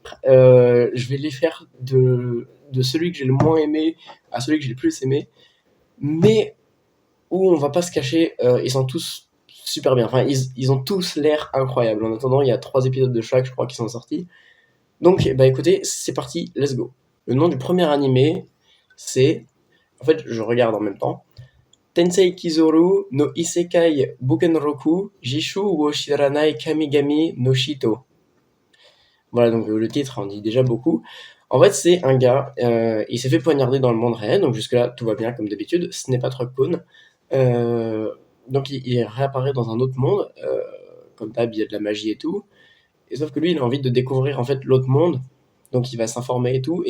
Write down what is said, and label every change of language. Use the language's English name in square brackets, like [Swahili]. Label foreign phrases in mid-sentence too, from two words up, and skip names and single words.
[French] Je vais les faire de celui que j'ai le moins aimé à celui que j'ai le plus aimé, mais où on va pas se cacher, ils sont tous super bien. Enfin, ils ont tous l'air incroyables. En attendant, il y a 3 épisodes de chaque, je crois, qui sont sortis. Donc, bah écoutez, c'est parti, [English] let's go. [French] Le nom du premier animé, c'est... En fait, je regarde en même temps. Tensei Kizoru no Isekai Bukenroku Jishu wo Shiranai Kamigami no Shito. Voilà, donc le titre en dit déjà beaucoup. En fait, c'est un gars, il s'est fait poignarder dans le monde réel, donc jusque-là, tout va bien comme d'habitude. Ce n'est pas Truckpoon. Donc il réapparaît dans un autre monde, comme d'hab, il y a de la magie et tout. Et sauf que lui, il a envie de découvrir en fait l'autre monde, donc il va s'informer et tout.